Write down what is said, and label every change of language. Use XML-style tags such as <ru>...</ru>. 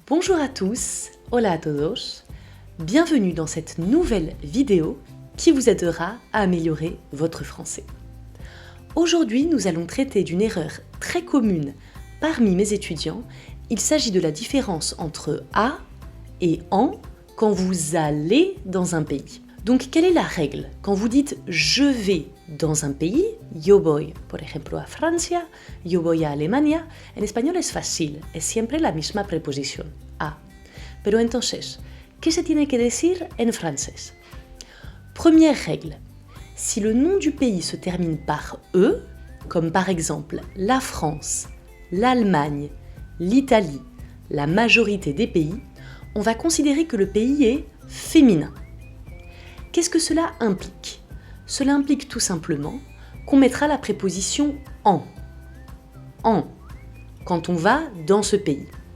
<fr>Bonjour à tous,</fr> <es>hola a todos,</es> <fr>bienvenue dans cette nouvelle vidéo qui vous aidera à améliorer votre français. Aujourd'hui, nous allons traiter d'une erreur très commune parmi mes étudiants. Il s'agit de la différence entre à et en quand vous allez dans un pays. Donc, quelle est la règle? Quand vous dites « je vais dans un pays »,</fr> <es>yo voy, por ejemplo, a Francia, yo voy a Alemania, en español es fácil, es siempre la misma preposición, a. Pero entonces, ¿qué se tiene que decir en francés?</es> <fr>Première règle, si le nom du pays se termine par « e », comme par exemple la France, l'Allemagne, l'Italie, la majorité des pays, on va considérer que le pays est féminin. Qu'est-ce que cela implique? Cela implique tout simplement qu'on mettra la préposition en, quand on va dans ce pays.</fr>